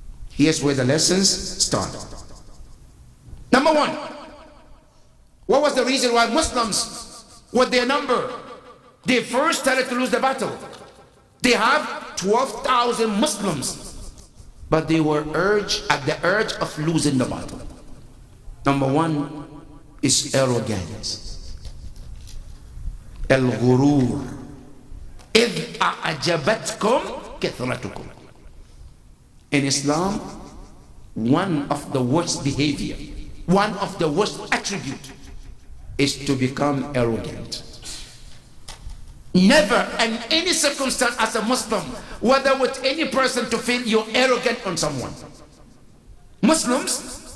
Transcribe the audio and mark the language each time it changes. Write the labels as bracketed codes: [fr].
[en] Here's where the lessons start. Number one, what was the reason why Muslims, with their number, they first started to lose the battle? They have 12,000 Muslims, but they were at the urge of losing the battle. Number one is arrogance. [ar] الغرور إذ أعجبتكم كثرتكم. [en] In Islam, one of the worst behavior, one of the worst attribute is to become arrogant. Never in any circumstance as a Muslim, whether with any person, to feel you're arrogant on someone. Muslims,